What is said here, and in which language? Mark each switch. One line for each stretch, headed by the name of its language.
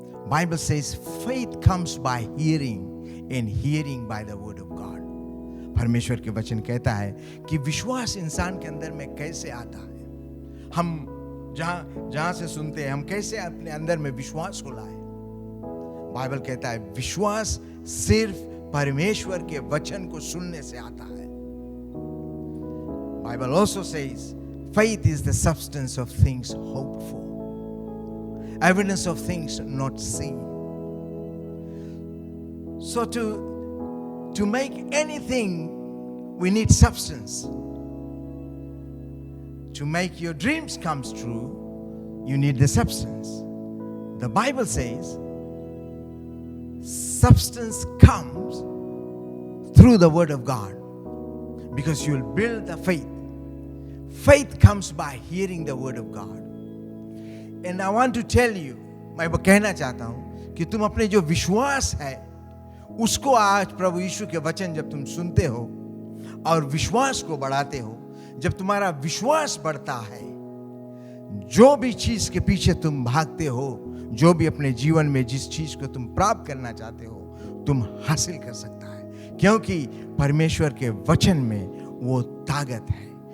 English: Bible says faith comes by hearing and hearing by the word of God.
Hindi: परमेश्वर के वचन कहता है कि विश्वास इंसान के अंदर में कैसे आता है। हम जहां से सुनते हैं, हम कैसे अपने अंदर में विश्वास को लाए। बाइबल कहता है विश्वास सिर्फ परमेश्वर के वचन को सुनने से आता है।
English: Bible also says faith is the substance of things hoped for, evidence of things not seen. So to make anything we need substance. To make your dreams come true, you need the substance. The Bible says substance comes through the word of God, because you will build the faith. Faith comes by hearing the word of God. And I want to tell you,
Hindi: मैं कहना चाहता हूं कि तुम अपने जो विश्वास है उसको आज प्रभु यीशु के वचन जब तुम सुनते हो और विश्वास को बढ़ाते हो, जब तुम्हारा विश्वास बढ़ता है, जो भी चीज के पीछे तुम भागते हो, जो भी अपने जीवन में जिस चीज को तुम प्राप्त करना चाहते हो, तुम हासिल कर सकता है, क्योंकि परमेश्वर के वचन में वो ताकत है।